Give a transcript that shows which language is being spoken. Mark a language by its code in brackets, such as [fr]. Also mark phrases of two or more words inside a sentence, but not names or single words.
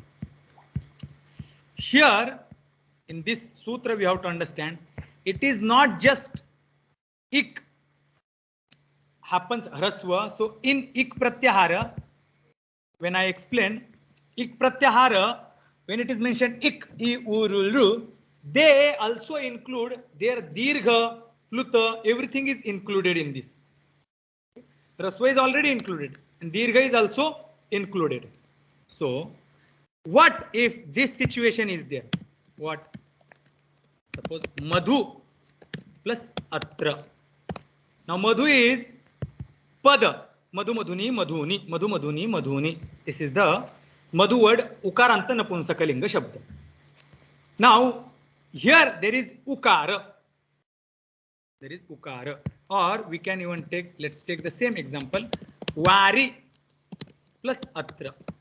[en] Here, in this sutra, we have to understand it is not just ik happens hraswa. So in ik pratyahara, when I explain ik pratyahara, when it is mentioned ik, I, u, ru, they also include their dirgha, pluta, everything is included in this. Hraswa is already included and dirgha is also included. So what if this situation is there? What? Suppose madhu plus atra. Now madhu is pada. [sa] मधु मधुनी मधूनि। मधु मधुनी मधूनि. [en] This is the madhu word [sa] उकारान्त नपुंसकलिङ्ग शब्द. [en] Now here there is ukara. There is ukara. Or we can even take, let's take the same example. Vari plus atra.